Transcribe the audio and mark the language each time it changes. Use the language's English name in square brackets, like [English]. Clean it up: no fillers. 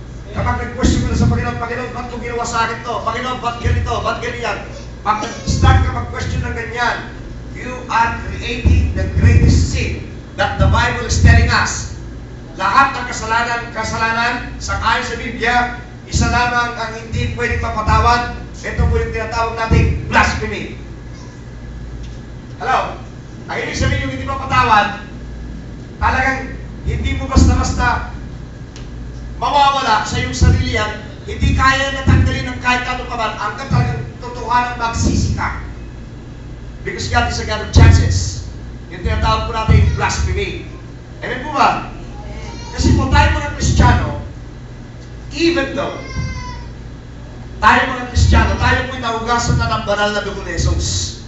[Filipino] Kapag nag-question mo na sa Panginoon, Panginoon, ba't kong ginawa sa akin to? Panginoon, ba't ganito? Ba't ganyan? Pag nag-start ka mag-question ng ganyan, [English] you are creating the greatest sin that the Bible is telling us. [Filipino] Lahat ng kasalanan sa ayon sa Biblia, isa lamang ang hindi pwedeng mapatawad. Ito po yung tinatawag nating blasphemy. Hello? Ang ibig sabihin yung hindi mapatawad, talagang hindi mo basta-basta mawawala sa iyong sarili yan, hindi kaya natanggalin ng kahit anong ka man, hanggang talagang totohanan magsisi ka. [English] Because God is a God of chances. [Filipino] Yung tinatawag po natin yung blasphemy. Amen po ba? Kasi po tayo mga Kristiyano, [English] even though [Filipino] tayo mga Kristiyano, tayo po'y nahugasan na ng banal na dugo ni Jesus.